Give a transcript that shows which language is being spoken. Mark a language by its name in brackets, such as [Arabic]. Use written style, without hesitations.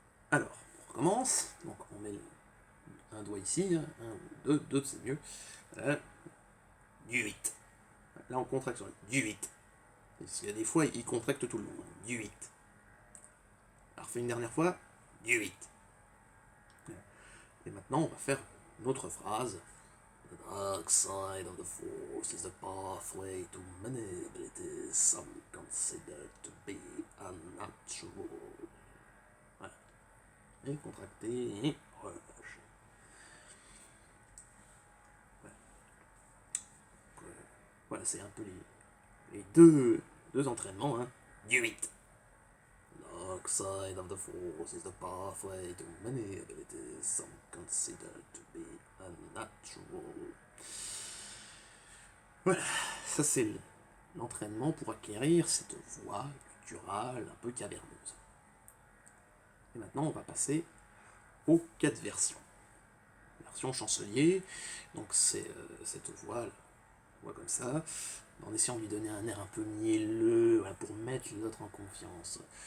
[French] Alors, on recommence. Donc on met un doigt ici, hein, un, deux, c'est mieux. Du 8. Là on contracte sur le du 8. Parce qu'il y a des fois, il contracte tout le long. Du 8. Alors refais une dernière fois, du 8. Et maintenant on va faire une autre phrase. [English] The dark side of the force is the pathway to many abilities some consider to be unnatural. [French] Voilà. Et contracter et relâcher. Voilà, c'est un peu les deux entraînements. Hein. Du 8. [English] The dark side of the force is the pathway to many abilities some consider to be unnatural. [French] Voilà, ça c'est l'entraînement pour acquérir cette voix gutturale un peu caverneuse. Et maintenant on va passer aux 4 versions. Version chancelier, donc c'est cette voix, comme ça, en essayant de lui donner un air un peu mielleux, voilà, pour mettre les autres en confiance.